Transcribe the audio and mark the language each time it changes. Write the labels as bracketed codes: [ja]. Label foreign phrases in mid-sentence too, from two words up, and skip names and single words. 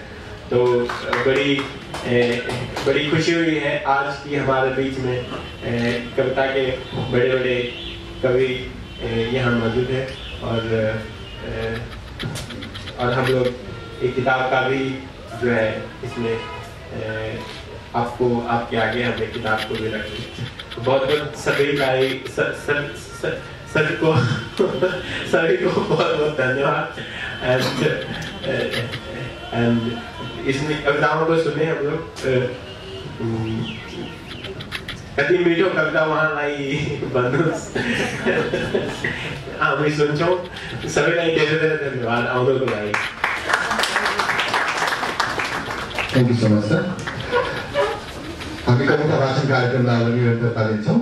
[hi] तो बड़ी खुशी हुई है आज की हमारे बीच में कविता के बड़े बड़े कवि यहाँ मौजूद हैं और हम लोग एक किताब का भी जो है इसमें आपके आगे हम एक किताब को भी रखें। बहुत सभी सभी को बहुत धन्यवाद। [ne] एंड [hi] इसमें कविताओं को सुने हम लोग [ne] कति मीठो कविता वहाँ लाई बंधु हामी सुन्छौँ। सबैलाई धेरै धेरै धन्यवाद आउनको लागि। [en] Thank you so much sir. [ne] हामी कविता वाचन कार्यक्रमलाई अब निरन्तरता दिन्छौँ।